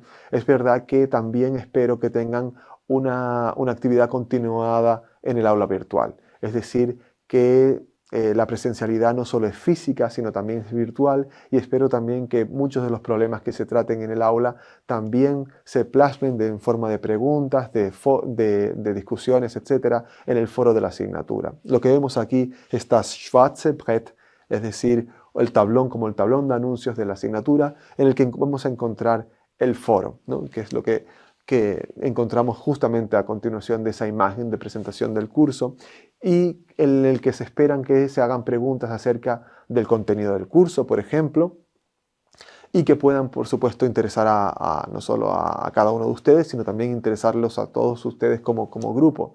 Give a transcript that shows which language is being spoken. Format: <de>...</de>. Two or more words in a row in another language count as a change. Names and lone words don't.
<es>Es verdad que también espero que tengan una actividad continuada en el aula virtual, es decir, que la presencialidad no solo es física, sino también es virtual, y espero también que muchos de los problemas que se traten en el aula también se plasmen en forma de preguntas, de discusiones, etcétera, en el foro de la asignatura. Lo que vemos aquí es</es> <de>das schwarze Brett,</de> <es>es decir, el tablón como el tablón de anuncios de la asignatura, en el que vamos a encontrar el foro, ¿no? Que es lo que encontramos justamente a continuación de esa imagen de presentación del curso, y en el que se esperan que se hagan preguntas acerca del contenido del curso, por ejemplo, y que puedan, por supuesto, interesar no solo a cada uno de ustedes, sino también interesarlos a todos ustedes como grupo.</es>